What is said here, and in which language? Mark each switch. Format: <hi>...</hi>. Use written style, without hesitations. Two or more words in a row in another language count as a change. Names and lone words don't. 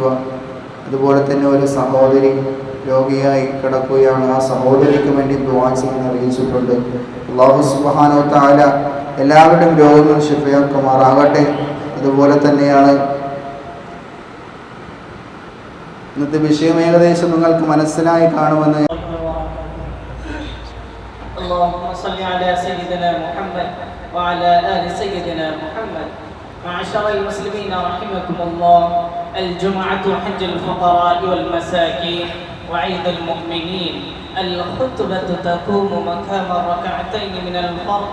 <ml>അതുപോലെ തന്നെ ഒരു സഹോദരി രോഗിയായി കിടക്കുകയാണ്. ആ സഹോദരിക്ക് വേണ്ടി ദുആ ചെയ്യാൻ അറിയിച്ചിട്ടുണ്ട്.</ml> <ar>الله سبحانه وتعالى</ar> <ml>എല്ലാവരുടെയും രോഗങ്ങൾ ശിഫയാക്കുമാറാകട്ടെ. അതുപോലെ തന്നെയാണ് ഇന്നത്തെ വിഷയം ഏകദേശം നിങ്ങൾക്ക് മനസ്സിലായി കാണുമെന്ന്.</ml> <ar>اللهم صل على سيدنا محمد وعلى آل سيدنا محمد. معشر المسلمين رحمكم الله، الجمعة حج الفقراء والمساكين وعيد المؤمنين. الخطبة تقوم مقام ركعتين من الفرض.</ar>